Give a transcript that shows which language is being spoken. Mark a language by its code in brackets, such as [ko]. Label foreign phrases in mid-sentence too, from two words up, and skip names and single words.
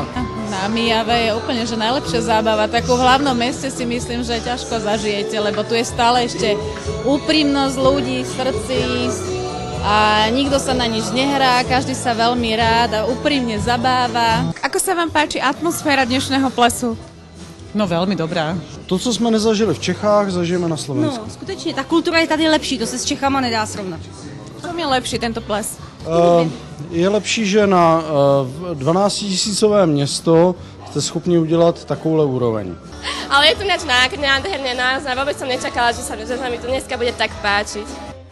[sk] Na Mijave je úplne že najlepšia zábava. Takú v hlavnom meste si myslím, že ťažko zažijete, lebo tu je stále ešte úprimnosť ľudí v srdci a nikto sa na nič nehrá, každý sa veľmi rád a úprimne zabáva. Ako sa vám páči atmosféra dnešného plesu? [cs] No velmi dobrá. To, co jsme nezažili v Čechách, zažijeme na Slovensku. No, skutečně, ta kultura je tady lepší, to se s Čechama nedá srovnat. Co je lepší tento ples? Je lepší, že na 12 000 město jste schopni udělat takovouhle úroveň. [sk] Ale je tu ináč nádherné, naozaj vôbec som nečakala, že sa mi to dneska bude tak páčiť.